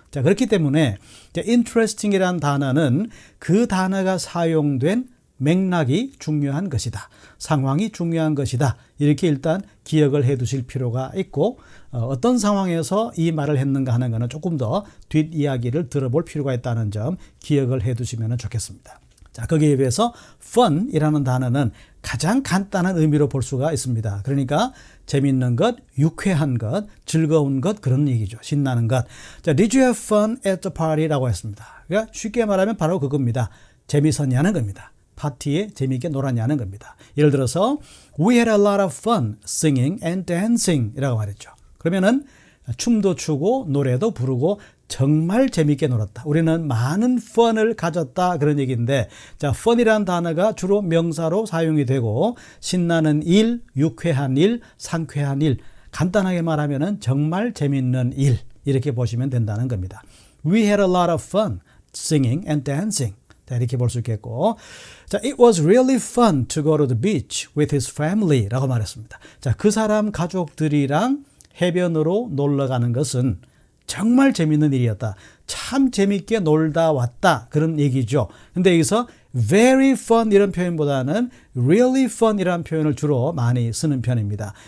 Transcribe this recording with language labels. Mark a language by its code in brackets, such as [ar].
[ko] 자, 그렇기 때문에 interesting이라는 단어는 그 단어가 사용된 맥락이 중요한 것이다, 상황이 중요한 것이다, 이렇게 일단 기억을 해 두실 필요가 있고, 어떤 상황에서 이 말을 했는가 하는 것은 조금 더 뒷이야기를 들어볼 필요가 있다는 점 기억을 해 두시면 좋겠습니다. 자, 거기에 비해서 fun이라는 단어는 가장 간단한 의미로 볼 수가 있습니다. 그러니까 재밌는 것, 유쾌한 것, 즐거운 것, 그런 얘기죠. 신나는 것. [en] 자, Did you have fun at the party라고 했습니다. [ko] 그러니까 쉽게 말하면 바로 그겁니다. 재밌었냐는 겁니다. 파티에 재미있게 놀았냐는 겁니다. 예를 들어서 [en] We had a lot of fun singing and dancing [ko] 이라고 말했죠. 그러면은 춤도 추고 노래도 부르고 정말 재밌게 놀았다, 우리는 많은 fun을 가졌다, 그런 얘기인데, 자, fun이라는 단어가 주로 명사로 사용이 되고 신나는 일, 유쾌한 일, 상쾌한 일, 간단하게 말하면은 정말 재밌는 일, 이렇게 보시면 된다는 겁니다. [en] We had a lot of fun singing and dancing. [ko] 자, 이렇게 볼 수 있겠고, 자, [en] It was really fun to go to the beach with his family [ko] 라고 말했습니다. 자, 그 사람 가족들이랑 해변으로 놀러 가는 것은 정말 재밌는 일이었다, 참 재밌게 놀다 왔다, 그런 얘기죠. 근데 여기서 [en] very fun [ko] 이런 표현보다는 [en] really fun [ko] 이라는 표현을 주로 많이 쓰는 편입니다.